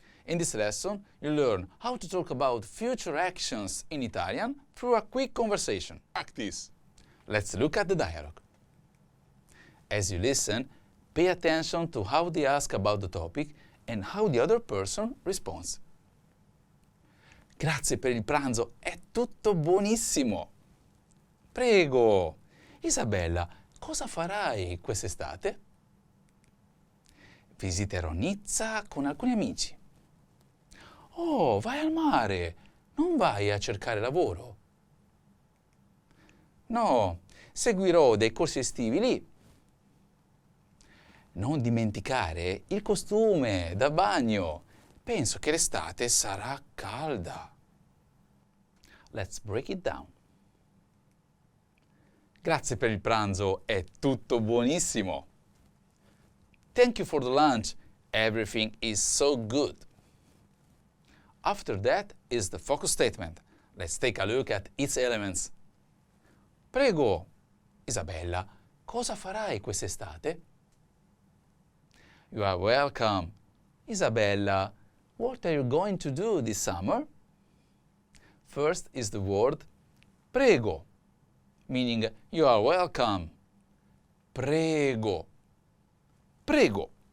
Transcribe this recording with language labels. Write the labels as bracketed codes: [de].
[en] In this lesson, you learn how to talk about future actions in Italian through a quick conversation. Practice. Let's look at the dialogue. As you listen, pay attention to how they ask about the topic and how the other person responds. [it] Grazie per il pranzo, è tutto buonissimo. Prego. Isabella, cosa farai quest'estate? Visiterò Nizza con alcuni amici. Oh, vai al mare, non vai a cercare lavoro? No, seguirò dei corsi estivi lì. Non dimenticare il costume da bagno. Penso che l'estate sarà calda. [en] Let's break it down. [it] Grazie per il pranzo, è tutto buonissimo. [en] Thank you for the lunch, everything is so good. After that is the focus statement. Let's take a look at its elements. [it] Prego, Isabella, cosa farai quest'estate? [en] You are welcome. Isabella, what are you going to do this summer? First is the word prego, meaning you are welcome. [it] Prego. Prego.